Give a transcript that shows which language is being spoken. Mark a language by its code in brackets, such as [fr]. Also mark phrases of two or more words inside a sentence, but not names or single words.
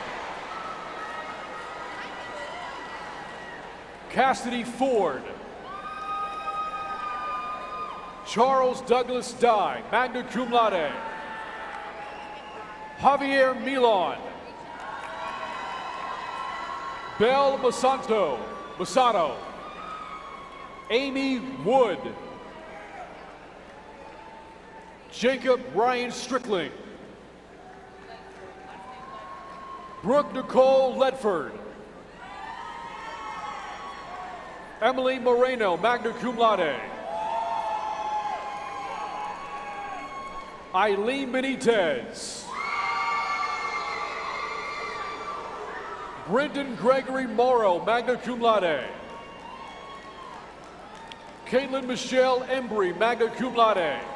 [en] Cassidy Ford. Charles Douglas Dye, [la] magna cum laude. [en] Javier Milon. Belle Masato. Amy Wood. Jacob Ryan Strickling. Brooke Nicole Ledford. Emily Moreno, [la] magna cum laude. [en] Eileen Benitez. Brendan Gregory Morrow, [la] magna cum laude. [en] Caitlin Michelle Embry, [la] magna cum laude.